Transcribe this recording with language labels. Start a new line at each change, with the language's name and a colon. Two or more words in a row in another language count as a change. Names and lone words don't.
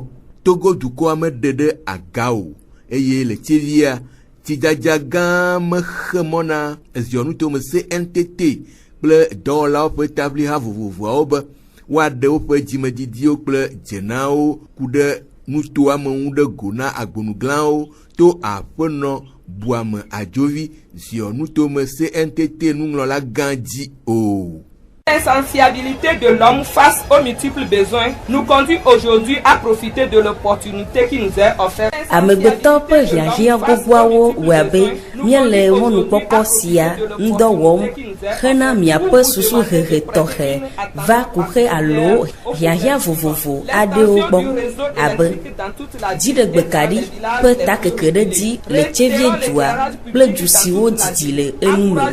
Ewe: Togo dukɔa meɖe ɖe aga o eye le tsevia tsidzadza gã mexe mɔ na eziɔnutome CNTT kple dɔwɔlawo ƒe tabliha vovovoawo be woaɖe woƒe dzimedidiwo kple dzenawo ku ɖe nutoame ŋu ɖe go na agbonuglawo to aƒenɔ Buame Adzovi ziɔnutome CNTT nuŋlɔla gã dzi o.
French: L'essentialité de l'homme face aux multiples besoins nous conduit aujourd'hui à profiter de l'opportunité qui nous est offerte.
Ewe: Amegbetɔ ƒe hiahiã gbogboawo wɔe be míele mɔnukpɔkpɔ sia ŋdɔ wɔm hena miaƒe susu hehe tɔxɛ va kuxe alo hiahiã vovovo aɖewo gbɔ abe dziɖegbekaɖi ƒe takeke ɖe dzi le tsevie dua kple du siwo didi le enu me.